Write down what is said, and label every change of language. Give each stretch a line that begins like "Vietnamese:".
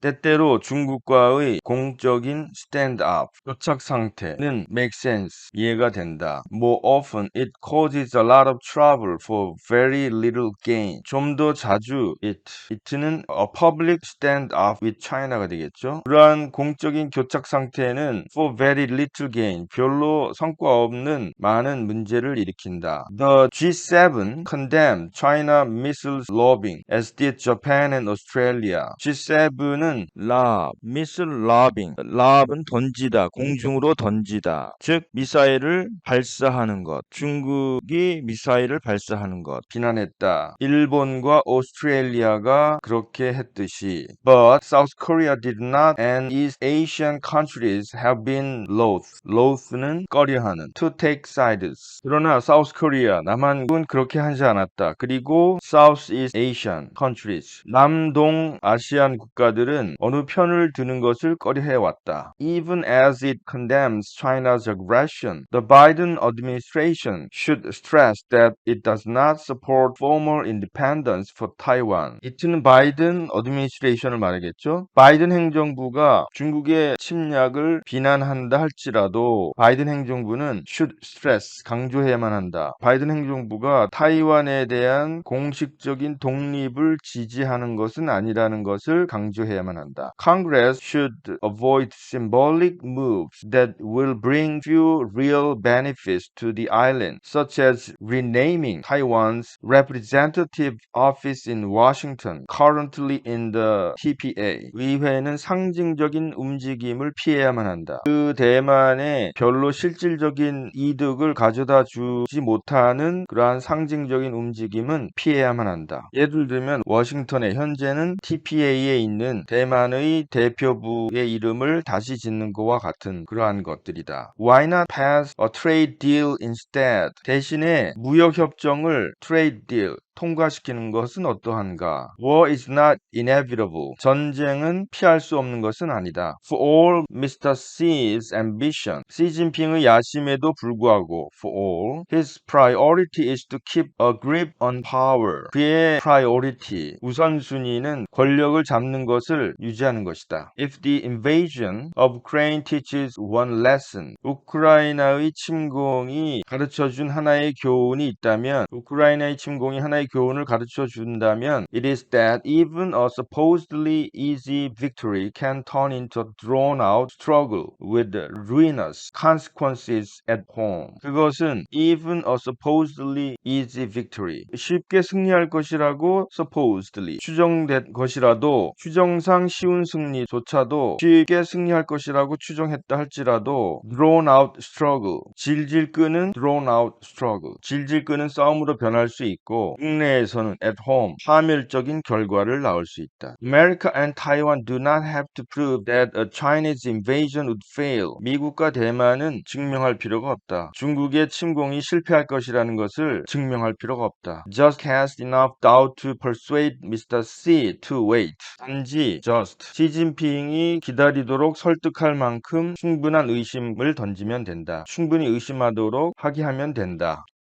Korean: 때때로 중국과의 공적인 stand-up, 교착 상태는
English: make sense,
Korean: 이해가 된다.
English: More often it causes a lot of trouble for very little gain.
Korean: 좀 더 자주 it는
English: a public stand-up with China
Korean: 가 되겠죠. 그러한 공적인 교착 상태는
English: for very little gain,
Korean: 별로 성과 없는 많은 문제를 일으킨다.
English: The G7 condemned China missiles lobbing, as did Japan and Australia.
Korean: G7은 lob, missile lobbing, lob은 던지다, 공중으로 던지다. 즉 미사일을 발사하는 것, 중국이 미사일을 발사하는 것 비난했다. 일본과 오스트레일리아가 그렇게 했듯이
English: But South Korea did not and East Asian countries have been loath는
Korean: 꺼려하는
English: to take sides.
Korean: 그러나 South Korea, 남한국은 그렇게 하지 않았다. 그리고
English: Southeast Asian countries,
Korean: 남동 아시안 국가들은 어느 편을 드는 것을 꺼려해왔다.
English: Even as it condemns China's aggression, the Biden administration should stress that it does not support formal independence for Taiwan.
Korean: 이트는 바이든 어드미니스트레이션을 말하겠죠. 바이든 행정부가 중국의 침략을 비난한다 할지라도 바이든 행정부는
English: should stress,
Korean: 강조해야만 한다. 바이든 행정부가 타이완에 대한 공식적인 독립을 지지하는 것은 아니라는 것을 강조해야만 한다.
English: Congress should avoid symbolic moves that will bring few real benefits to the island, such as renaming Taiwan's representative office in Washington, currently in the TPA.
Korean: 의회는 상징적인 움직임을 피해야만 한다. 그 대만에 별로 실질적인 이득을 가져다 주지 못하는 그러한 상징적인 움직임은 피해야만 한다. 예를 들면 워싱턴에 현재는 TPA에 있는 대만의 대표부의 이름을 다시 짓는 것과 같은 그러한 것들이다.
English: Why not pass a trade deal instead?
Korean: 대신에 무역협정을 trade deal, 통과시키는 것은 어떠한가?
English: War is not inevitable.
Korean: 전쟁은 피할 수 없는 것은 아니다.
English: For all Mr. Xi's ambition,
Korean: 시진핑의 야심에도 불구하고
English: for all, his priority is to keep a grip on power.
Korean: 그의 priority, 우선순위는 권력을 잡는 것을 유지하는 것이다.
English: If the invasion of Ukraine teaches one lesson,
Korean: 우크라이나의 침공이 가르쳐준 하나의 교훈이 있다면, 우크라이나의 침공이 하나의 교훈을 가르쳐 준다면
English: it is that even a supposedly easy victory can turn into a drawn-out struggle with ruinous consequences at home.
Korean: 그것은
English: even a supposedly easy victory,
Korean: 쉽게 승리할 것이라고 supposedly, 추정된 것이라도 추정상 쉬운 승리조차도 쉽게 승리할 것이라고 추정했다 할지라도
English: drawn-out struggle,
Korean: 질질 끄는 drawn-out struggle, 질질 끄는 싸움으로 변할 수 있고 국내에서는 at home, 파멸적인 결과를 낳을 수 있다.
English: America and Taiwan do not have to prove that a Chinese invasion would fail.
Korean: 미국과 대만은 증명할 필요가 없다. 중국의 침공이 실패할 것이라는 것을 증명할 필요가 없다.
English: Just cast enough doubt to persuade Mr. Xi to wait.
Korean: 단지 just, 시진핑이 기다리도록 설득할 만큼 충분한 의심을 던지면 된다. 충분히 의심하도록 하게 하면 된다.